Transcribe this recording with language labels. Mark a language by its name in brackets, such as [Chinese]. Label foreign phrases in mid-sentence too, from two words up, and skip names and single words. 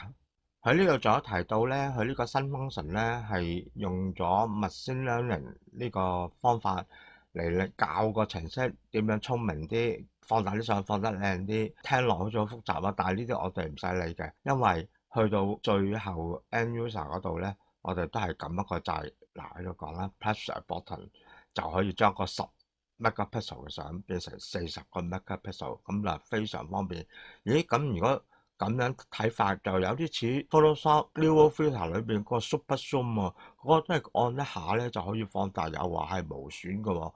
[Cantonese] 喺呢度仲有提到咧，佢呢個新 function 咧係用咗 [English] machine learning [Cantonese] 呢個方法嚟教個程式點樣聰明啲，放大啲相放得靚啲。聽落好似好複雜啊，但係呢啲我哋唔使理嘅，因為去到最後 [English] end user [Cantonese] 嗰度咧，我哋都係撳一個掣，嗱喺度講啦 ， [English] press a button [Cantonese] 就可以將個10 megapixel 嘅相變成40個 megapixel，咁就非常方便。咦，咁如果咁樣睇法就有啲似 Photoshop Dual Filter 裏邊個 Super Zoom 啊，嗰個都係按一下咧就可以放大，又話係無損嘅喎。